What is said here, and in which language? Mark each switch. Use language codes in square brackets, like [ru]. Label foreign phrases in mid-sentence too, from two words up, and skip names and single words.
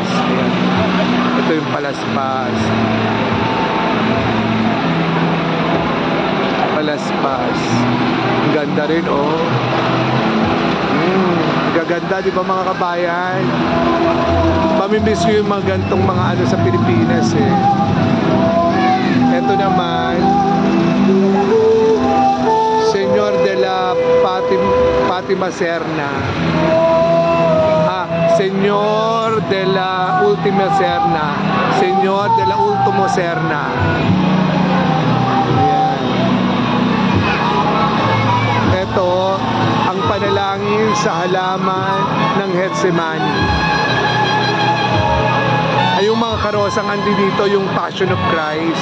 [tl] Ayan. Ito yung palaspas. Palaspas. Ang ganda rin, oh. Gaganda, di ba mga kabayan? Mamimiss ko yung mga gantong mga ano sa Pilipinas eh. Ito naman, Señor de la Fatima Serna. Señor de la Ultima Serna. Señor de la Ultimo Serna. Ayan. Ito, ang panalangin sa halaman ng Getsemani. Ay yung mga karosang andi dito, yung Passion of Christ.